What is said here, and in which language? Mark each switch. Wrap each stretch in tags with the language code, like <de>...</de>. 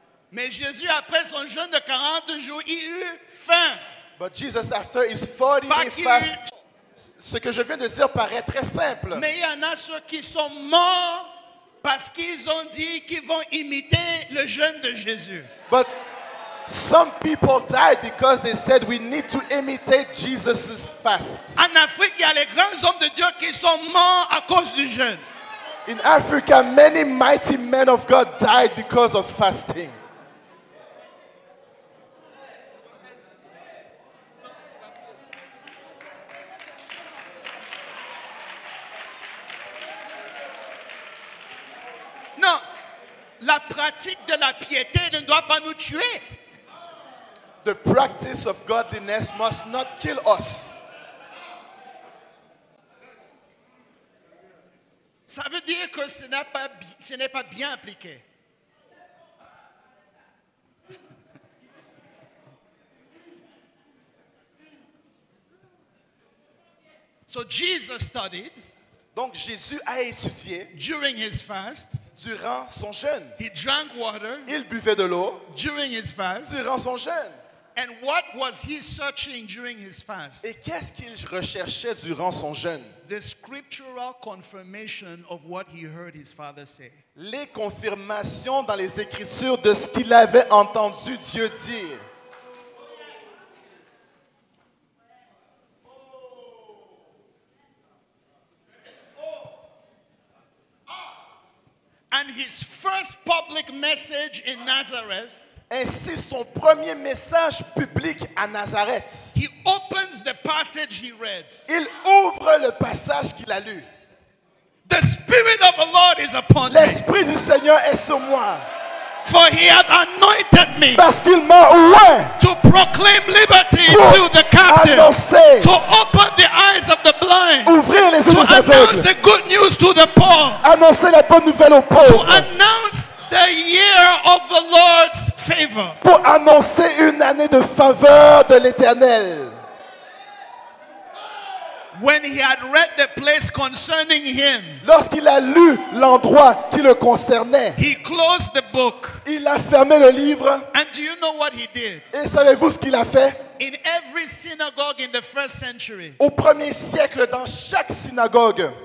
<fr>Mais Jésus, après son jeûne de 40 jours, il eut faim.</fr> <en>But Jesus, after his 40-day</en> <fr>Pas qu'il fast, ce que je viens de dire paraît très simple. Mais il y en a ceux qui sont morts parce qu'ils ont dit qu'ils vont imiter le jeûne de Jésus.</fr> <en>But some people died because they said we need to imitate Jesus' fast.</en> <fr>En Afrique, il y a les grands hommes de Dieu qui sont morts à cause du jeûne.</fr> <en>In Africa, many mighty men of God died because of fasting.</en> <fr>Non, la pratique de la piété ne doit pas nous tuer.</fr> <en>The practice of godliness must not kill us.</en> <fr>Ça veut dire que ce n'est pas bien appliqué.</fr> <en>So Jesus studied</en> <fr>Donc Jésus a étudié</fr> <en>during his fast.</en> <fr>durant son jeûne.</fr> <en>He drank water</en> <fr>Il buvait de l'eau</fr> <en>during his fast.</en> <fr>durant son jeûne.</fr> <en>And what was he searching during his fast?</en> <fr>Et qu'est-ce qu'il recherchait durant son jeûne?</fr> <en>The scriptural confirmation of what he heard his father say.</en> <fr>Les confirmations dans les Écritures de ce qu'il avait entendu Dieu dire.</fr> <en>And his first public message in Nazareth,</en> <fr>Ainsi, son premier message public à Nazareth,</fr> <en>he opens the passage he read.</en> <fr>il ouvre le passage qu'il a lu.</fr> <en>The Spirit of the Lord is upon me,</en> <fr>L'Esprit du Seigneur est sur moi,</fr> <en>for he hath anointed me</en> <fr>parce qu'il m'a oint</fr> <en>to proclaim liberty</en> <fr>pour</fr> <en>to the captive,</en> <fr>annoncer,</fr> <en>to open the eyes of the blind,</en> <fr>ouvrir les yeux</fr> <en>to</en> <fr>des aveugles,</fr> <en>announce the good news to the poor,</en> <fr>annoncer la bonne nouvelle aux</fr> <en>to</en> <fr>pauvres,</fr> <en>announce the year of the Lord's favor.</en> <fr>pour annoncer une année de faveur de l'Éternel.</fr> <en>When he had read the place concerning him,</en> <fr>Lorsqu'il a lu l'endroit qui le concernait,</fr> <en>he closed the book.</en> <fr>il a fermé le livre.</fr> <en>And do you know what he did?</en> <fr>Et savez-vous ce qu'il a fait?</fr> <en>In every synagogue in the first century,</en> <fr>Au 1er siècle, dans chaque synagogue,</fr>